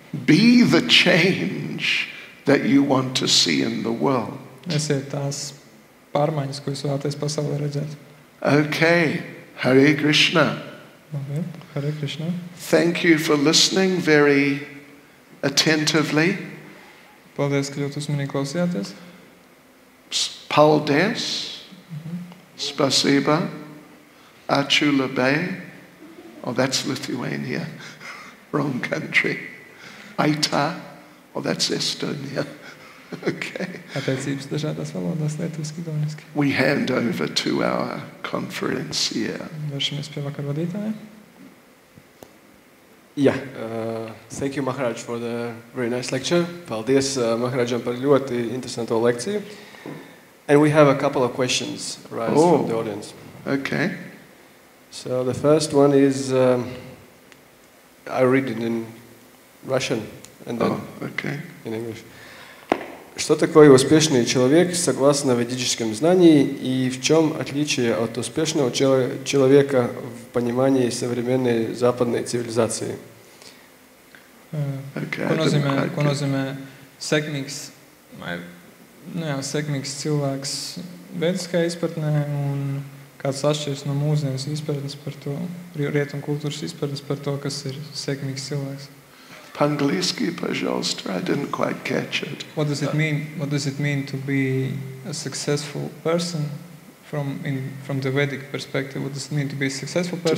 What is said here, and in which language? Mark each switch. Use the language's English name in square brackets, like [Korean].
[English] Be the change that you want to see in the world. [Latvian] Esiet tās pārmaiņas, ko jūs vēlaties pasaulē redzēt. [English] Okay, Hare Krishna. [Latvian] Labi, Hare Krishna. [English] Thank you for listening very attentively. [Latvian] Paldies, ka ļoti uzmanīgi klausījāties. Paldies. [Russian] Spasiba. [English] Achulabe. Oh, that's Lithuania. Wrong country. Aita. Oh, that's Estonia. Okay. [Latvian] Attiecības dažādās valodās, lietuviski, igauniski. [English] We hand over to our conferencier. [Latvian] Vēršamies pie vakarvadītāja. [English] Yeah, thank you, Maharaj, for the very nice lecture. [Latvian] Paldies Maharajam par ļoti interesanto lekciju. [English] And we have a couple of questions arise from the audience. Okay. So the first one is, I read it in Russian and then okay. in English. [Russian] Что такое успешный человек согласно ведическим знаниям и в чем отличие от успешного человека в понимании современной западной цивилизации? [Latvian] Ko nozīmē sekmīgs, sekmīgs cilvēks vēdiskajā izpratnē un kāds atšķiras no mūsdienas izpratnes par to, rietumu kultūras izpratnes par to, kas ir sekmīgs cilvēks? Pangliski, [Russian] пожалуйста, [English] I didn't quite catch it. What does it mean? What does it mean to be a successful person from the Vedic perspective? What does it mean to be a successful person?